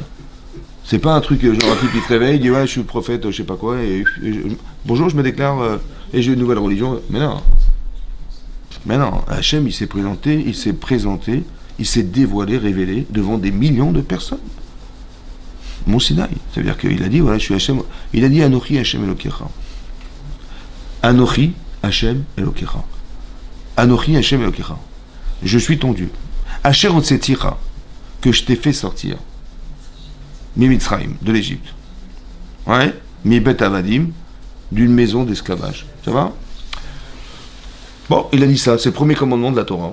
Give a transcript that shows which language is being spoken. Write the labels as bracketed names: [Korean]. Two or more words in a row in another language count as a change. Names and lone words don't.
[French] C'est pas un truc genre un type qui se réveille, il dit ouais, je suis le prophète, je sais pas quoi, bonjour, je me déclare, et j'ai une nouvelle religion. Mais non, Hachem, il s'est présenté, il s'est dévoilé, révélé devant des millions de personnes. Mont Sinaï. Ça veut dire qu'il a dit, voilà, je suis Hachem. Il a dit [Hebrew] אנכי השם אלקיך. אנכי השם אלקיך. אנכי השם אלקיך. [French] Je suis ton Dieu. [Hebrew] אשר הוצאתיך, [French] que je t'ai fait sortir. [Hebrew] ממצרים, [French] de l'Égypte. Ouais, [Hebrew] מבית עבדים, [French] d'une maison d'esclavage. Ça va? Bon, il a dit ça, c'est le premier commandement de la Torah.